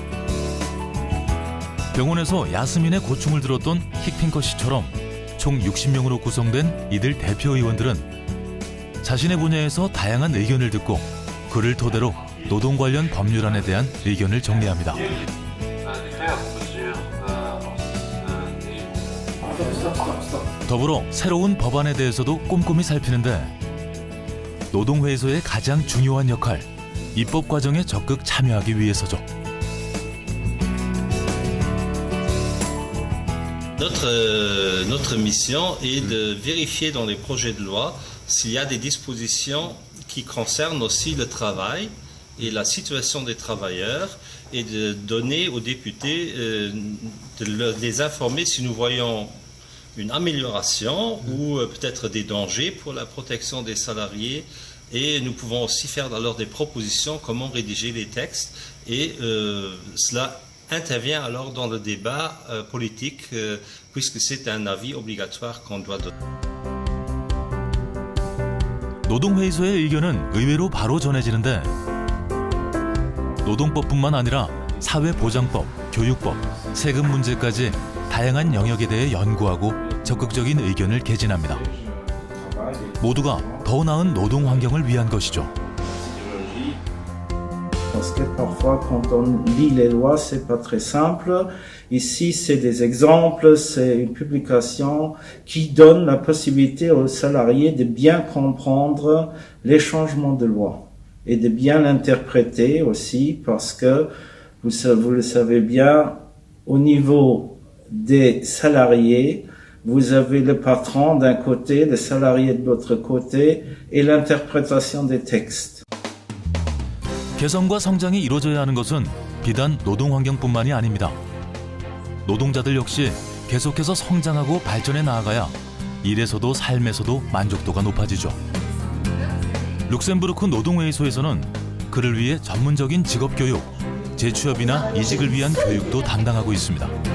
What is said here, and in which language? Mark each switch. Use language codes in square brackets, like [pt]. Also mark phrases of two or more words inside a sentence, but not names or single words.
[ko] 병원에서 야스민의 고충을 들었던 힉핑커 씨처럼 총 60명으로 구성된 이들 대표 의원들은 자신의 분야에서 다양한 의견을 듣고 그를 토대로 노동 관련 법률안에 대한 의견을 정리합니다. 더불어 새로운 법안에 대해서도 꼼꼼히 살피는데 노동회의소의 가장 중요한 역할, 입법 과정에 적극 참여하기 위해서죠. [fr] Notre mission est de vérifier dans les projets de loi s'il y a des dispositions qui concernent aussi le travail et la situation des travailleurs et de donner aux députés, de les informer si nous voyons une amélioration ou peut-être des dangers pour la protection des salariés et nous pouvons aussi faire alors des propositions comment rédiger les textes et cela intervient alors dans le débat politique puisque c'est un avis obligatoire qu'on doit donner. [ko] 노동회의소의 의견은 의외로 바로 전해지는데 노동법뿐만 아니라 사회보장법, 교육법, 세금 문제까지 다양한 영역에 대해 연구하고 적극적인 의견을 개진합니다. 모두가 더 나은 노동 환경을 위한 것이죠. [fr] Parce que parfois, quand on lit les lois, c'est pas très simple. Ici, c'est des exemples, c'est une publication qui donne la possibilité aux salariés de bien comprendre les changements de loi et de bien l'interpréter aussi, parce que vous le savez bien, au niveau des salariés, vous avez le patron d'un côté, les salariés de l'autre côté et l'interprétation des textes. [ko] 개선과 성장이 이루어져야 하는 것은 비단 노동 환경뿐만이 아닙니다. 노동자들 역시 계속해서 성장하고 발전해 나아가야 일에서도 삶에서도 만족도가 높아지죠. 룩셈부르크 노동회의소에서는 그를 위해 전문적인 직업교육, 재취업이나 이직을 위한 교육도 담당하고 있습니다.